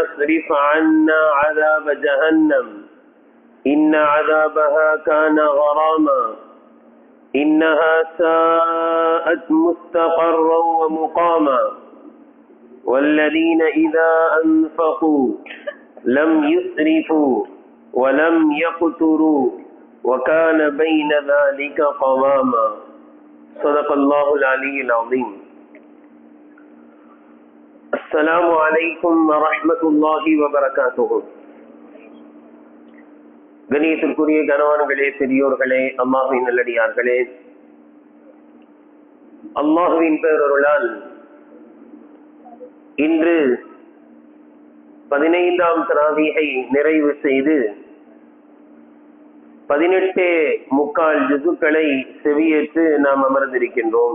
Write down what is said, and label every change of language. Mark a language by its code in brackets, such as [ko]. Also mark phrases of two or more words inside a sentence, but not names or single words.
[ar] اصرف عنا عذاب جهنم إن عذابها كان غراما إنها ساءت مستقرا ومقاما والذين إذا أنفقوا لم يسرفوا ولم يقتروا وكان بين ذلك قواما. صدق الله العلي العظيم. السلام عليكم ورحمة الله وبركاته. [ta] கணியத்திற்குரிய கணவான்களே, பெரியோர்களே, அல்லாஹ்வின் நல்லடியார்களே, அல்லாஹ்வின் பேரருளால் இன்று 15ஆம் தராவீஹை நிறைவு செய்து 18 ஜுசுக்களை செவியேற்று நாம் அமர்ந்திருக்கின்றோம்.